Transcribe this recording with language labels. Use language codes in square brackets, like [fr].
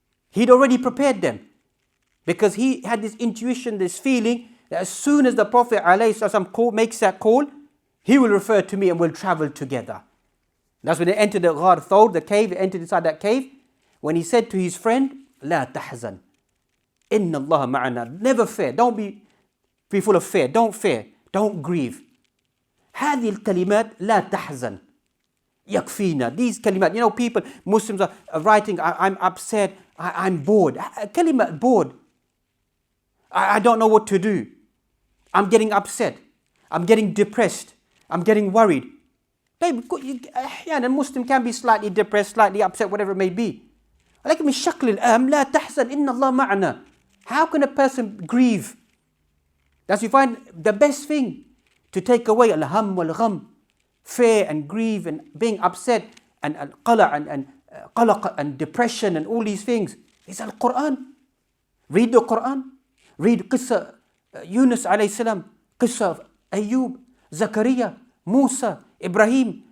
[en] He'd already prepared them. Because he had this intuition, this feeling, that as soon as the Prophet ﷺ makes that call, he will refer to me and we'll travel together. That's when they entered the Ghar Thawr, the cave, they entered inside that cave. When he said to his friend, [ar] لا تحزن إن الله معنا. [en] Never fear, don't be full of fear, don't fear, don't grieve. [ar] هذه الكلمات لا تحزن يكفينا. [en] These kalimat, you know, people, Muslims are writing, I'm upset, I'm bored. Kalimat bored. I don't know what to do. I'm getting upset. I'm getting depressed. I'm getting worried. A Muslim can be slightly depressed, slightly upset, whatever it may be. [ar] ولكن من شكل الأهم لا تحزن إن الله معنا. [en] How can a person grieve? That's you find the best thing to take away al-ham wal-gham, fear and grief and being upset and qalaq and depression and all these things is Al-Quran. Read the Quran. Read Qissa Yunus alayhi salam, Qissa of Ayub, Zakaria, Musa, Ibrahim.